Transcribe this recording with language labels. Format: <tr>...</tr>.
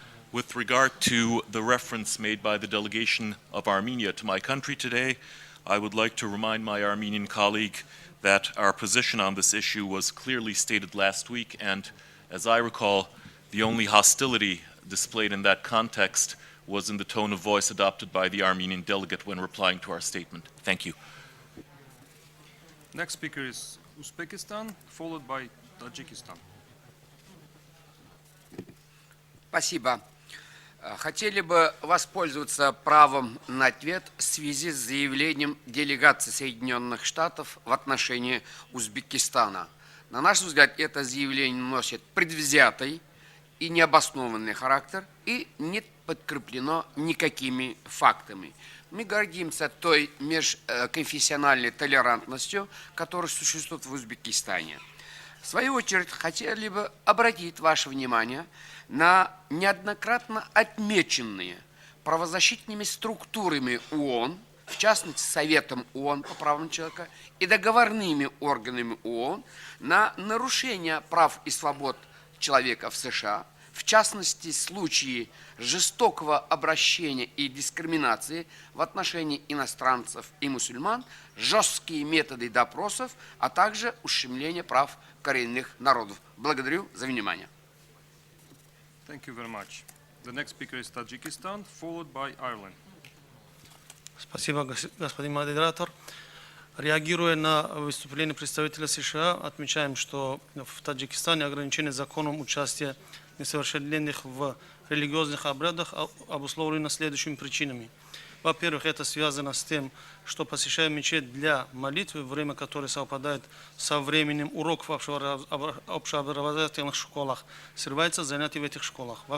<en>With regard to the reference made by the delegation of Armenia to my country today, I would like to remind my Armenian colleague that our position on this issue was clearly stated last week, and as I recall, the only hostility displayed in that context was in the tone of voice adopted by the Armenian delegate when replying to our statement. Thank you. Next speaker is Uzbekistan, followed by Tajikistan.</en> <ru>Спасибо. Хотели бы воспользоваться правом на ответ в связи с заявлением делегации Соединенных Штатов в отношении Узбекистана. На наш взгляд, это заявление носит предвзятый и необоснованный характер и не подкреплено никакими фактами. Мы гордимся той межконфессиональной толерантностью, которая существует в Узбекистане. В свою очередь, хотели бы обратить ваше внимание на неоднократно отмеченные правозащитными структурами ООН, в частности Советом ООН по правам человека и договорными органами ООН, на нарушение прав и свобод человека в США, в частности случаи жестокого обращения и дискриминации в отношении иностранцев и мусульман, жесткие методы допросов, а также ущемление прав коренных народов. Благодарю за внимание.</ru> <en>Thank you very much. The next speaker is Tajikistan, followed by Ireland.</en> <ru>Спасибо, господин модератор. Реагируя на выступление представителя США, отмечаем, что в Таджикистане ограничение законом участия несовершеннолетних в религиозных обрядах обусловлено следующими причинами. Во-первых, это связано с тем, что посещая мечеть для молитвы, время которой совпадает со временем уроков в общеобразовательных школах, срывается занятия в этих школах.</ru>